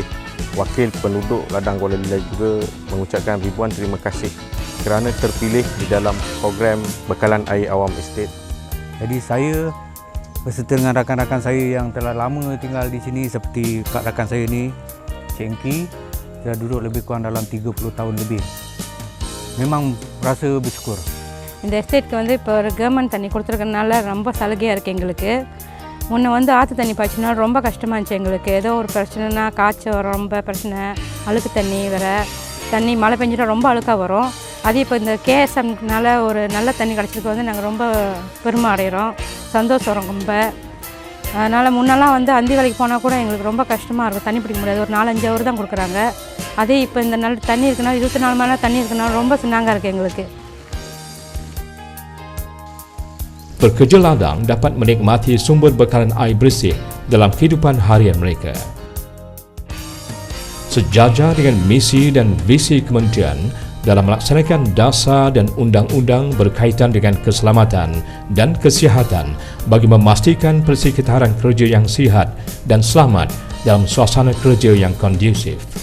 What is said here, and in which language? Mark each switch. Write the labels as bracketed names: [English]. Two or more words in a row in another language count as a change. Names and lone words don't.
[Malay] Wakil penduduk ladang Kuala Jelai juga mengucapkan ribuan terima kasih kerana terpilih di dalam program bekalan air awam estate. Jadi saya beserta dengan rakan-rakan saya yang telah lama tinggal di sini seperti rakan saya ni, Cik Engki, dah duduk lebih kurang dalam 30 tahun lebih. Memang rasa bersyukur. [Tamil] இந்த எஸ்டேட்க்கு வந்து இப்போ கவர்மெண்ட் தண்ணி கொடுத்துருக்கனால ரொம்ப சலுகையாக இருக்குது எங்களுக்கு. முன்ன வந்து ஆற்று தண்ணி பாய்ச்சினா ரொம்ப கஷ்டமாக இருந்துச்சு எங்களுக்கு. ஏதோ ஒரு பிரச்சனைனா காய்ச்சல் ரொம்ப பிரச்சனை, அழுக்கு தண்ணி வேறு, தண்ணி மழை பெஞ்சிட்டா ரொம்ப அழுக்காக வரும். அது இப்போ இந்த கேஎஸ்எம்னால ஒரு நல்ல தண்ணி கிடச்சிருக்கு வந்து நாங்கள் ரொம்ப பெருமை அடைகிறோம், சந்தோஷம் ரொம்ப. அதனால் முன்னெல்லாம் வந்து அந்தி வேலைக்கு போனால் கூட எங்களுக்கு ரொம்ப கஷ்டமாக இருக்கும், தண்ணி பிடிக்க முடியாது, ஒரு 4-5 ஹவர் தான் கொடுக்குறாங்க. அதே இப்போ இந்த நல்ல தண்ணி இருக்குன்னா 24 மணி நேரம் தண்ணி இருக்குன்னா ரொம்ப சின்னாங்க இருக்குது எங்களுக்கு. [Malay] Pekerja ladang dapat menikmati sumber bekalan air bersih dalam kehidupan harian mereka. Sejajar dengan misi dan visi kementerian dalam melaksanakan dasar dan undang-undang berkaitan dengan keselamatan dan kesihatan bagi memastikan persekitaran kerja yang sihat dan selamat dalam suasana kerja yang kondusif.